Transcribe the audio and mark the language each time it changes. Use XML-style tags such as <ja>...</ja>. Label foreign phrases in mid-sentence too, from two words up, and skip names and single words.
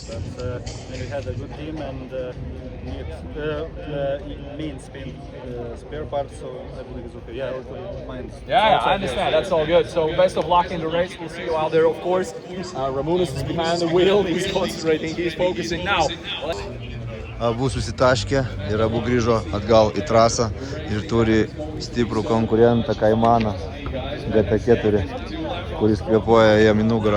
<en>But we had a good team and main spare parts, so I believe it's okay. Yeah, mine. Yeah, I understand. That's all good. So best of luck in the race. We'll see you out there, of course. Ramonas is behind the wheel. He's concentrating. He's focusing now.</en> <lt>Abu susitaškė ir abu grįžo atgal į trasą ir turi stiprų konkurentą Kaimaną GT4, kuris kvėpuoja jam į nugarą.</lt>